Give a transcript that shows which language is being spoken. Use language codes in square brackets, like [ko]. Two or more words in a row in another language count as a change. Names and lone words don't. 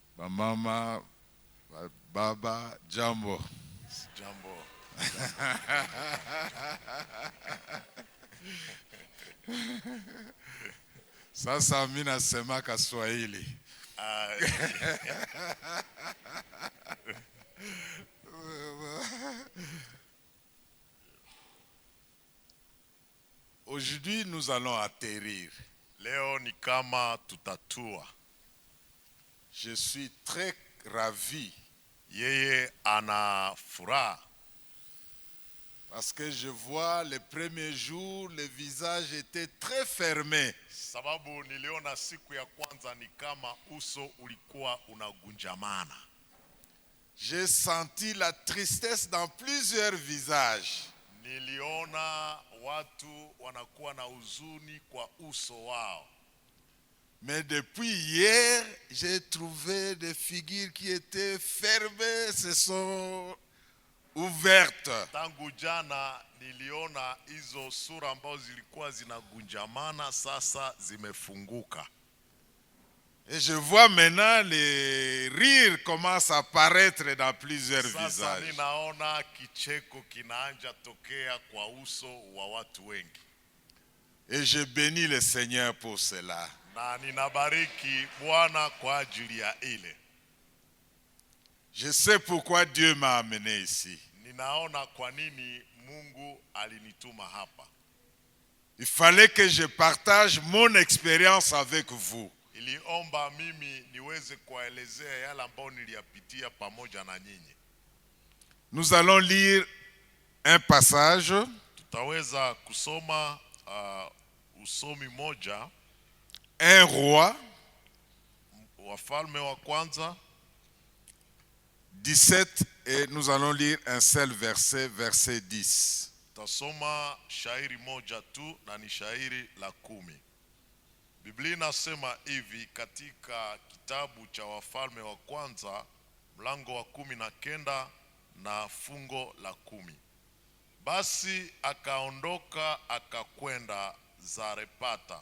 [sw] Mama, baba, jambo. Jambo. Sasa mimi nasema Kiswahili. [fr] Aujourd'hui, nous allons atterrir. [sw] Leo ni kama tutatua. [fr] Je suis très ravi. [sw] Yeye ana furaha. [fr] Parce que je vois les premiers jours, les visages étaient très fermés. [sw] Sababu niliona siku ya kwanza ni kama uso ulikuwa unagunjamana. [fr] J'ai senti la tristesse dans plusieurs visages. [sw] Niliona watu wanakuwa na huzuni kwa uso wao. [fr] Mais depuis hier, j'ai trouvé des figures qui étaient fermées, se sont ouvertes. [sw] Tangu jana niliona hizo sura ambazo zilikuwa zinagunjamana sasa zimefunguka. [fr] Et je vois maintenant les rires commencent à apparaître dans plusieurs [sw] Sasa [fr] visages. [sw] ninaona kicheko kinaanza tokea kwa uso wa watu wengi. [fr] Et je bénis le Seigneur pour cela. [sw] Na ninabariki Bwana kwa ajili ya ile. [fr] Je sais pourquoi Dieu m'a amené ici. [sw] Ninaona kwa nini Mungu alinituma hapa. [fr] Il fallait que je partage mon expérience avec vous. [sw] Iliomba mimi niweze kuelezea yale ambayo niliyapitia pamoja na nyinyi. [fr] Nous allons lire un passage. [sw] Tutaweza kusoma usomi moja. [fr] Un roi. [sw] Wafalme wa kwanza [fr] 17 et nous allons lire un seul verset, verset 10. [sw] Tasoma shairi moja tu na ni shairi la 10. Biblia inasema hivi katika kitabu cha Wafalme wa kwanza mlango wa 19 na fungo la 10. Basi akaondoka akakwenda Zarepata.